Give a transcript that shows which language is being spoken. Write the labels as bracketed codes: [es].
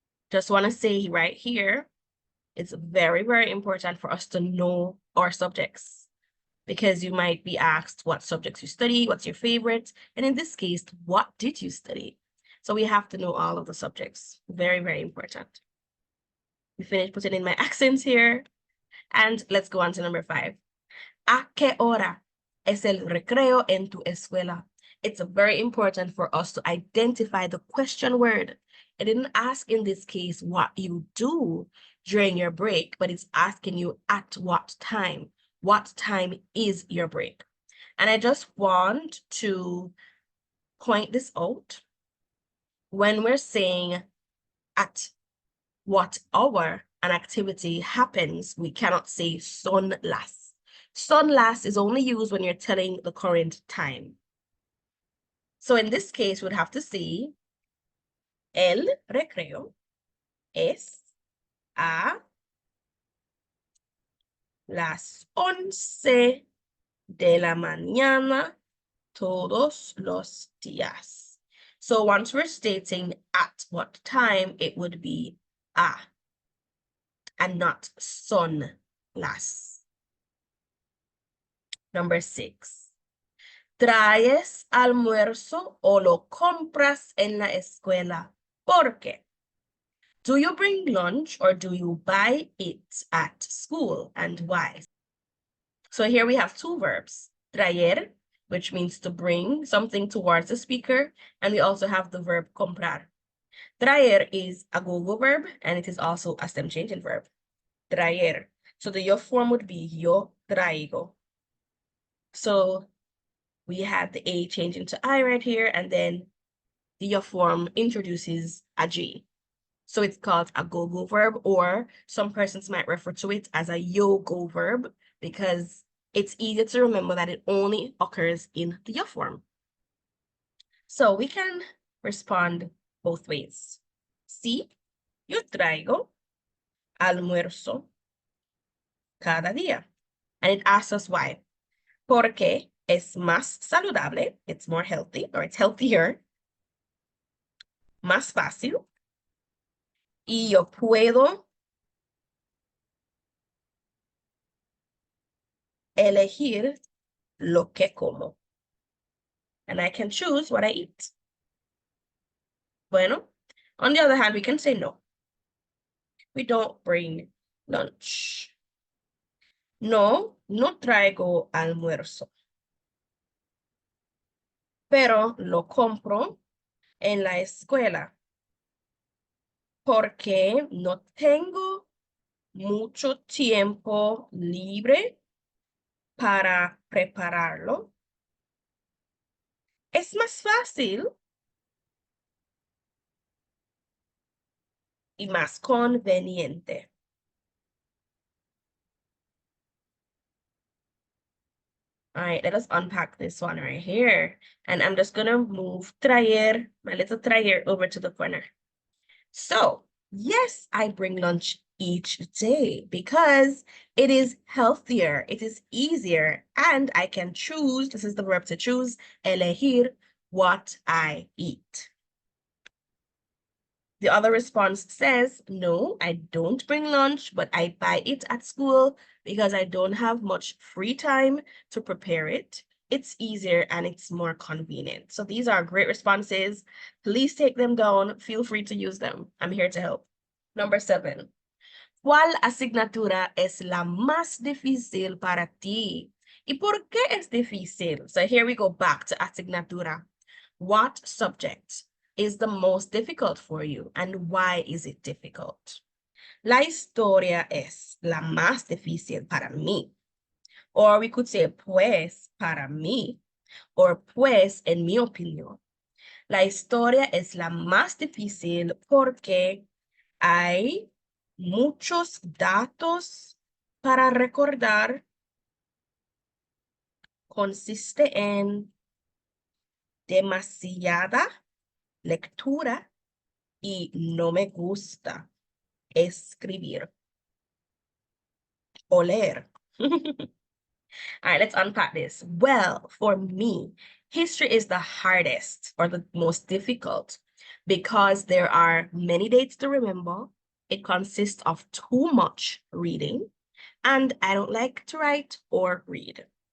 [en] Just want to say right here, it's very, very important for us to know our subjects because you might be asked what subjects you study, what's your favorite, and in this case, what did you study? So we have to know all of the subjects. Very, very important. We finished putting in my accents here, and let's go on to number 5. [es] ¿A qué hora es el recreo en tu escuela? [en] It's very important for us to identify the question word. It didn't ask in this case what you do during your break, but it's asking you at what time. What time is your break? And I just want to point this out. When we're saying at what hour an activity happens, we cannot say [es] son las. Son las [en] is only used when you're telling the current time. So in this case, we'd have to say [es] el recreo es a las 11 de la mañana todos los días. [en] So once we're stating at what time, it would be a and not [es] son las. [en] Number 6. [es] ¿Traes almuerzo o lo compras en la escuela? ¿Por qué? [en] Do you bring lunch or do you buy it at school, and why? So here we have two verbs, traer, which means to bring something towards the speaker, and we also have the verb comprar. Traer is a go-go verb, and it is also a stem changing verb. Traer. So the yo form would be [es] yo traigo. [en] So we had the A change into I right here, and then the yo form introduces a G. So it's called a go-go verb, or some persons might refer to it as a yo-go verb because it's easy to remember that it only occurs in the yo form. So we can respond both ways. [es] Sí, yo traigo almuerzo cada día. [en] And it asks us why. [es] Porque es más saludable, [en] it's more healthy, or it's healthier, [es] más fácil, y yo puedo elegir lo que como. [en] And I can choose what I eat. Bueno, on the other hand, we can say no. We don't bring lunch. [es] No, no traigo almuerzo. Pero lo compro en la escuela porque no tengo mucho tiempo libre para prepararlo. Es más fácil y más conveniente. [en] All right, let us unpack this one right here. And I'm just gonna move traer, my little traer, over to the corner. So, yes, I bring lunch each day because it is healthier, it is easier, and I can choose, this is the verb to choose, elegir, what I eat. The other response says, no, I don't bring lunch, but I buy it at school because I don't have much free time to prepare it. It's easier and it's more convenient. So these are great responses. Please take them down. Feel free to use them. I'm here to help. Number 7. [es] ¿Cuál asignatura es la más difícil para ti? ¿Y por qué es difícil? [en] So here we go back to asignatura. What subject is the most difficult for you, and why is it difficult? [es] La historia es la más difícil para mí. [en] Or we could say, [es] pues, para mí. Or, pues, en mi opinión. La historia es la más difícil porque hay muchos datos para recordar. Consiste en demasiada lectura y no me gusta escribir o leer. [en] All right, let's unpack this. Well, for me, history is the hardest or the most difficult because there are many dates to remember. It consists of too much reading, and I don't like to write or read.